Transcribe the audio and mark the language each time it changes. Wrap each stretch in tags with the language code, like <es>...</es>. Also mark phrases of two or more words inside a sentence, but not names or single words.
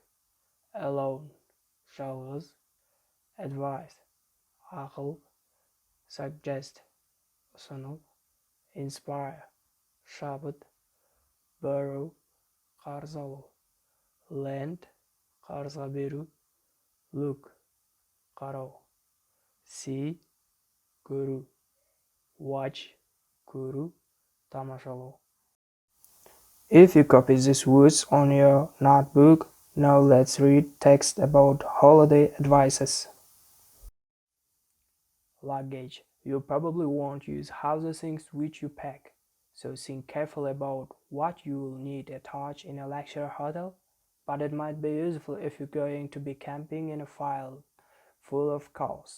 <kk>alone, жалғыз, advice, ақыл, suggest, ұсыну, inspire, шабыт, borrow, қарыз алу, lend, қарызға беру, look, қарау, see, көру, watch, көру, тамашалау.</kk> <en>If you copy these words on your notebook, now let's read text about holiday advices. Luggage. You probably won't use half the things which you pack, so think carefully about what you will need attached in a luxury hotel, but it might be useful if you're going to be camping in a field full of cows.</en>